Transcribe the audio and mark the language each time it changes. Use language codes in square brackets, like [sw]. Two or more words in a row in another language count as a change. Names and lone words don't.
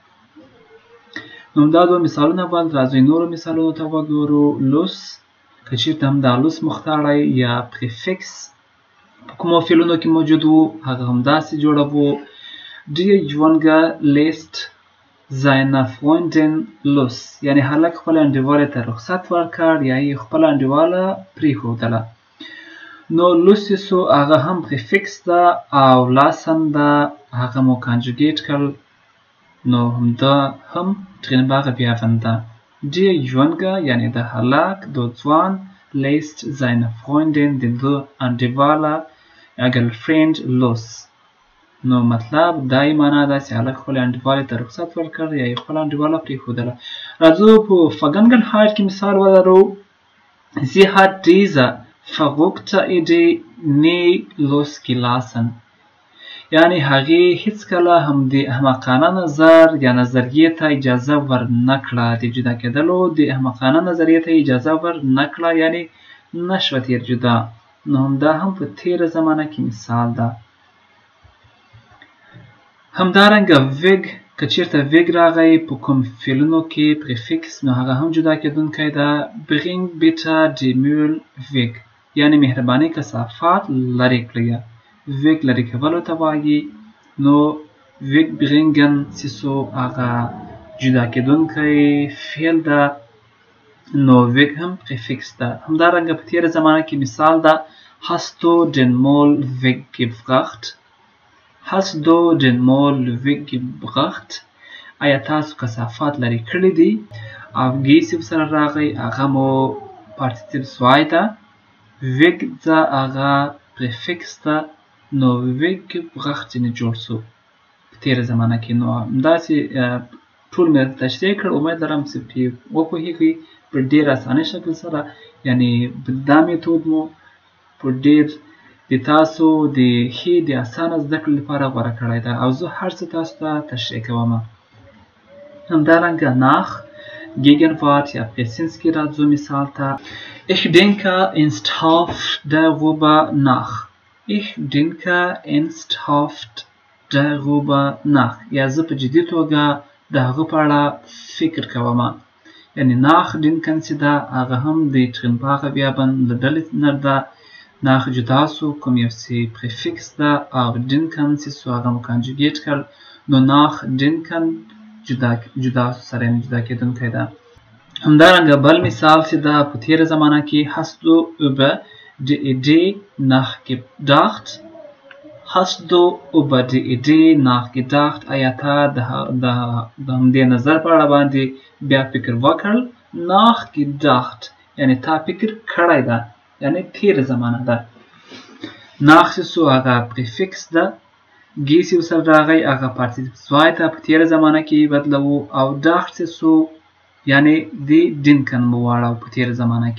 [ps] نو دا دوه مثالونه ول. راځئ نورو مثالونو ته وګورو. لوس که چېرته هم دا لوس مختاړی یا پریفکس په کومو فعلونو کې موجود و هغه همداسې جوړوو. [de] Der Junge lässt seiner Freundin los [ps] یعنی هلک خپله انډیواله ته رخصت ورکړ یا یې خپله انډیواله پرېښودله. نو لوس چې سو هغه هم پریفکس ده او لاسن ده هغه مو کنجوګیټ کړل. نو همدا هم [de] trennbare Verben [ps] ده. [de] Der Junge [ps] یعنی د هلک د ځوان [de] lässt seine Freundin [ps] د ده انډیواله یا ګرلفرینډ los. نو مطلب دا یې معنا ده چې هلک خپلې انډیوالې ته رخصت ورکړ یا یې خپله انډیواله پرېښودله. راځو په Vergangenheit کې مثال ولرو. [de] Sie hat diese verrückte Idee nie losgelassen [ps] یعنی هغې هیڅکله هم د احمقانه نظر یا نظریې ته اجازه ورنکړه. د جدا کېدلو د احمقانه نظریې ته اجازه ورنکړه یعنی نشوه تیر جدا. نو همدا هم په تیره زمانه کې مثال ده. همدارنګه ویګ که چېرته ویګ راغی په کوم فعلونو کې پریفکس نو هغه هم جدا کېدونکی ده. [de] bring bitte die Müll weg [ps] یعنی مهرباني کثافات لرې کړئ. ویګ لرې کولو ته وایي. نو [de] weg bringen [ps] چې سو هغه جدا کېدونکی فعل ده. نو ویګ هم پریفکس ده. همدارنګه په تیره زمانه کې مثال ده. [de] hast du den Müll weggebracht hast du den Müll weggebracht [ps] آیا تاسو کثافات لرې کړي دي. او ګیسې سره راغی هغه مو په [de] Partizipium zweiter, weg da [ps] هغه prefix ده نو ویګ غږ ځینې جوړ سو په تېره زمانه کې. نو همداسې ټول مې تشریح کړ. امید لرم چې پرې وپوهېږئ په ډېر اسانه شکل سره. یعنې دا میتود مو په ډېر د تاسو د ښې د اسانه زده کړې لپاره غوره کړی ده او زه هر څه تاسو ته تشریح کوم. همدارنګه [de] nach Gegenwart [ps] یا Präsenzki راځو مثال ته. [de] Ich denke ernsthaft darüber nach. Ich denke ernsthaft darüber nach. [ps] یا زه په جدي توګه د هغه په اړه فکر کوم. یعنې nachdenken چې ده هغه هم د [de] Trinnbacher Verben [ps] له ډلې نه ده. nach جدا سو، کوم یو چې prefix ده او denken چې سو هغه مو conjugate کړ. نو nachdenken جدا سره جدا کېدونکی ده. همدارنګه بل مثال چې ده په تېره زمانه کې [de] hast du über die Idee nachgedacht. Hast du über die Idee nachgedacht. [ps] آیا ته د همدې نظر په اړه باندې بیا فکر وکړ. nachgedacht یعنې تا فکر کړی ده، یعنې تېره زمانه ده. nach چې سو هغه prefix ده. ګي چې ورسره راغی هغه [de] Partizip zweiter [ps] په تېره زمانه کې بدلوو او dacht چې سو یعنی دی denken مو واړو په تېره زمانه کې.